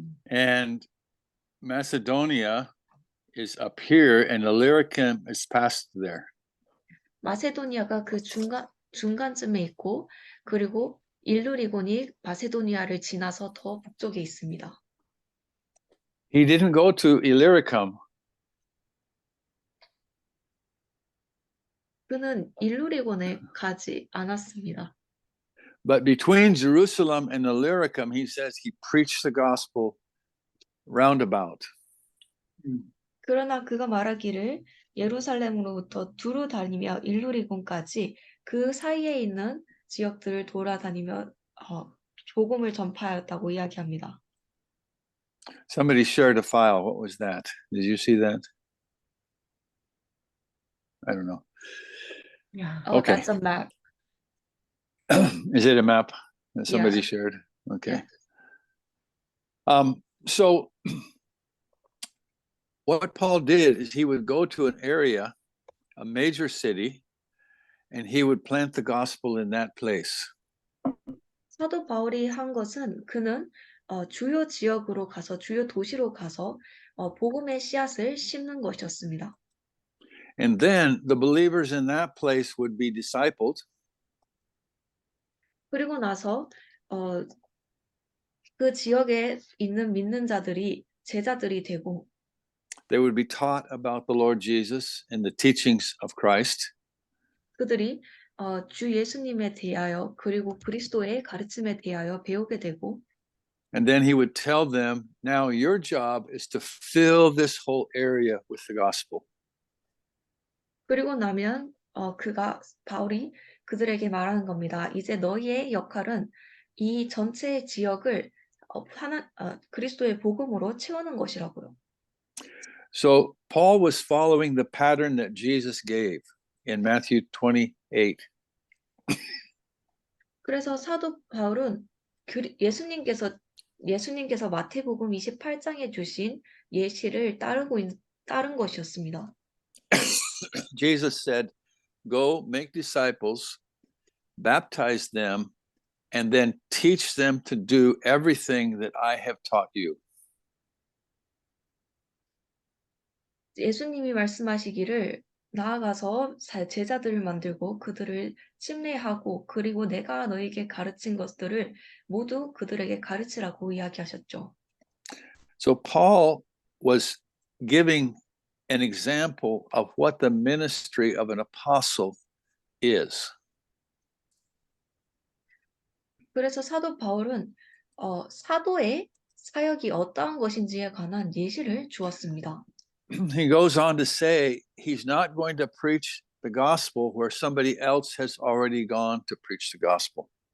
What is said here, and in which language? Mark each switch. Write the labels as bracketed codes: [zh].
[en] And Macedonia is up here, and Illyricum is past there. [ko] 마세도니아가 그 중간쯤에 있고, 그리고 일루리곤이 마세도니아를 지나서 더 북쪽에 있습니다. [en] He didn't go to Illyricum. [ko] 그는 일루리곤에 가지 않았습니다. [en] But between Jerusalem and Illyricum, he says he preached the gospel roundabout. [ko] 그러나 그가 말하기를 예루살렘으로부터 두루 다니며 일루리곤까지 그 사이에 있는 지역들을 돌아다니며 복음을 전파하였다고 이야기합니다. [en] Somebody shared a file. What was that? Did you see that? I don't know. Okay. That's a map. Is it a map that somebody Yeah. shared? Okay. Yeah. So what Paul did is he would go to an area, a major city, and he would plant the gospel in that place. [ko] 사도 바울이 한 것은 그는 주요 지역으로 가서 주요 도시로 가서 복음의 씨앗을 심는 것이었습니다. [en] And then the believers in that place would be discipled. [ko] 그리고 나서 그 지역에 있는 믿는 자들이 제자들이 되고 [en] They would be taught about the Lord Jesus and the teachings of Christ. [ko] 그들이 주 예수님에 대하여 그리고 그리스도의 가르침에 대하여 배우게 되고 [en] And then he would tell them, now your job is to fill this whole area with the gospel. [ko] 그리고 나면 바울이 그들에게 말하는 겁니다. 이제 너희의 역할은 이 전체 지역을 그리스도의 복음으로 채우는 것이라고요. [en] So Paul was following the pattern that Jesus gave in Matthew 28. [ko] 그래서 사도 바울은 예수님께서 마태복음 28장에 주신 예시를 따른 것이었습니다. [en] Jesus said, "Go make disciples, baptize them, and then teach them to do everything that I have taught you." [ko] 예수님이 말씀하시기를 나아가서 제자들을 만들고 그들을 침례하고 그리고 내가 너에게 가르친 것들을 모두 그들에게 가르치라고 이야기하셨죠. [en] So Paul was giving an example of what the ministry of an apostle is. [ko] 그래서 사도 바울은 사도의 사역이 어떠한 것인지에 관한 예시를 주었습니다. [en] He goes on to say he's not going to preach the gospel where somebody else has already gone to preach the gospel.